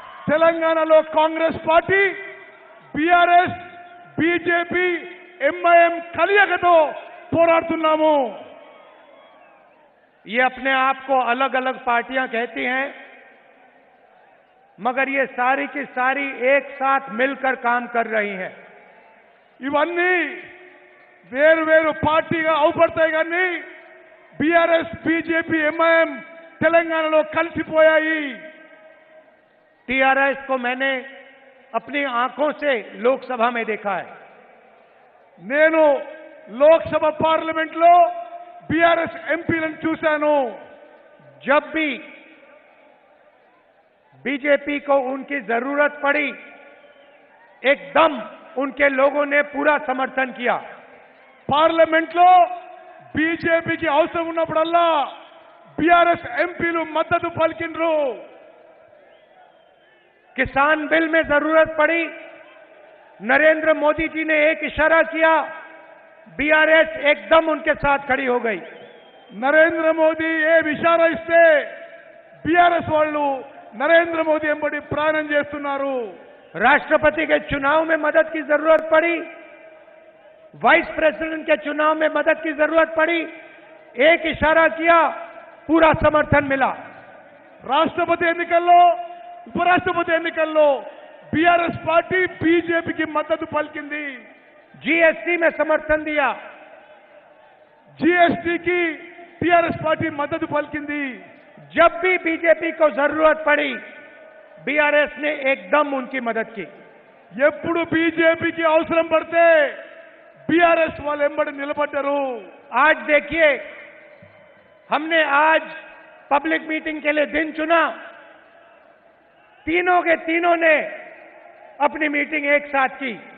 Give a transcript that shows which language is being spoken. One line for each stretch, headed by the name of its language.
Telugu: తెలంగాణలో Congress party BRS, BJP, MIM కలియకతో పోరాడుతున్నాము।
Hindi: ये अपने आप को अलग अलग पार्टियां कहती हैं, मगर ये सारी की सारी एक साथ मिलकर काम कर रही हैं।
Telugu: ఇవన్నీ వేరు వేరు పార్టీగా అవుపడతాయి కానీ బీఆర్ఎస్, బీజేపీ, ఎంఐఎం తెలంగాణలో కలిసిపోయాయి।
Hindi: टीआरएस को मैंने अपनी आंखों से लोकसभा में देखा है।
Telugu: నేను లోక్సభ పార్లమెంట్లో బీఆర్ఎస్ ఎంపీలను చూశాను।
Hindi: जब भी बीजेपी को उनकी जरूरत पड़ी, एकदम उनके लोगों ने पूरा समर्थन किया।
Telugu: పార్లమెంట్లో బీజేపీకి అవసరం ఉన్నప్పుడల్లా బీఆర్ఎస్ ఎంపీలు మద్దతు పలికిండ్రు।
Hindi: किसान बिल में जरूरत पड़ी, नरेंद्र मोदी जी ने एक इशारा किया, बीआरएस एकदम उनके साथ खड़ी हो गई।
Telugu: నరేంద్ర మోదీ ఏ ఇషారా ఇస్తే బీఆర్ఎస్ వాళ్ళు నరేంద్ర మోదీ ఎంబడి ప్రాణం చేస్తున్నారు।
Hindi: राष्ट्रपति के चुनाव में मदद की जरूरत पड़ी, वाइस प्रेसिडेंट के चुनाव में मदद की जरूरत पड़ी, एक इशारा किया, पूरा समर्थन मिला।
Telugu: రాష్ట్రపతి ఎన్నికల్లో, ఉపరాష్ట్రపతి ఎన్నికల్లో బీఆర్ఎస్ పార్టీ బీజేపీకి మద్దతు పలికింది।
Hindi: जीएसटी में समर्थन दिया,
Telugu: జీఎస్టీకి టీఆర్ఎస్ పార్టీ మద్దతు పలికింది।
Hindi: जब भी बीजेपी को जरूरत पड़ी, बीआरएस ने एकदम उनकी मदद की।
Telugu: ఎప్పుడు బీజేపీకి అవసరం పడితే బీఆర్ఎస్ వాళ్ళు ఎంబడి నిలబడ్డారు।
Hindi: आज देखिए, हमने आज पब्लिक मीटिंग के लिए दिन चुना, तीनों के तीनों ने अपनी मीटिंग एक साथ की।